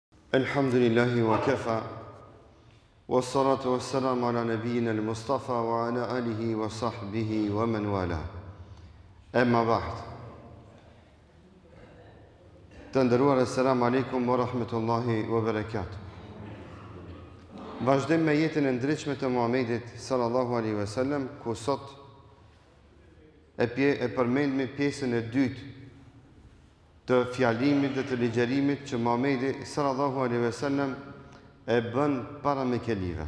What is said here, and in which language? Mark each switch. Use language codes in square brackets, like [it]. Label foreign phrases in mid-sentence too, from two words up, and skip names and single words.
[ar] الحمد لله وكفى والصلاة والسلام على نبينا المصطفى وعلى آله وصحبه ومن والى. أما بعد. [sq] Të nderuar, [ar] السلام عليكم ورحمة الله وبركاته. [sq] Vazhdim me jetën e ndritshme të Muhamedit [ar] صلى الله عليه وسلم, [sq] ku sot e përmendmi pjesën e dytë të fjalimit dhe të ligjerimit që Muhamedi [ar] صلى الله عليه وسلم [sq] e bën para Mekelive.